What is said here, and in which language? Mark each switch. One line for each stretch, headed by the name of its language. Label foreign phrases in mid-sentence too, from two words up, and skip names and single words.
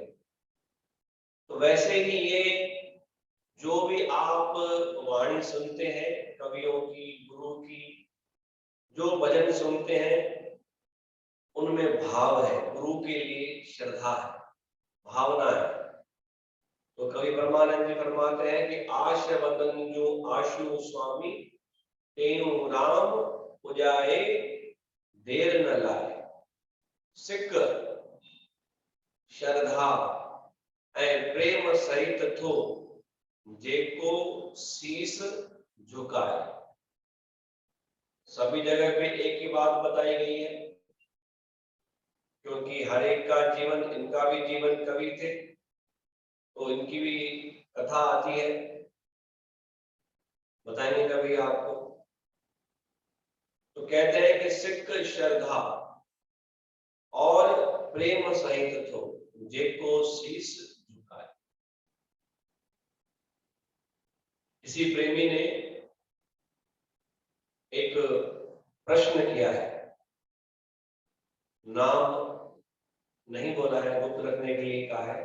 Hindi: तो वैसे ही ये जो भी आप वाणी सुनते हैं कवियों की, गुरु की, जो भजन सुनते हैं उनमें भाव है, गुरु के लिए श्रद्धा है, भावना है। तो कवि परमानंद जी फरमाते हैं कि
Sindhi: आश वतन जो आशु स्वामी तेनु राम पुजाए देर न लाए। सिख श्रद्धा ए प्रेम सहित थो जेको शीश झुकाए।
Hindi: सभी जगह पे एक ही बात बताई गई है, क्योंकि हर एक का जीवन, इनका भी जीवन कवि थे तो इनकी भी कथा आती है, बताएंगे कभी आपको। तो कहते हैं कि
Sindhi: सिख श्रद्धा और प्रेम सहित थो जेको शीश झुकाए।
Hindi: किसी प्रेमी ने एक प्रश्न किया है, नाम नहीं बोला है, गुप्त रखने के लिए कहा है।